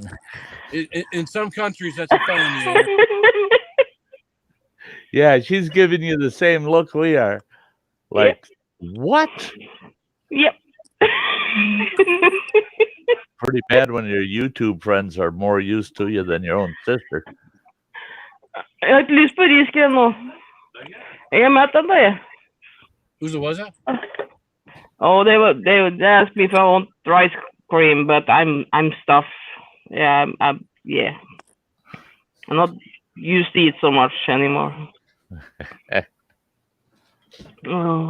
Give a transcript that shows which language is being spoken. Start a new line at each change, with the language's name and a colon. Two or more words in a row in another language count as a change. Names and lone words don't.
English: In some countries, that's a felony. Yeah, she's giving you the same look we are. Like, what? Yep. Pretty bad when your YouTube friends are more used to you than your own sister.
Norwegian: Jeg har ikke lyst på riskrem nå. Jeg er mett av det.
English: Who's it was that? Oh, they asked me if I want rice cream, but I'm stuffed. Yeah, I'm not used to eat so much anymore. Oh.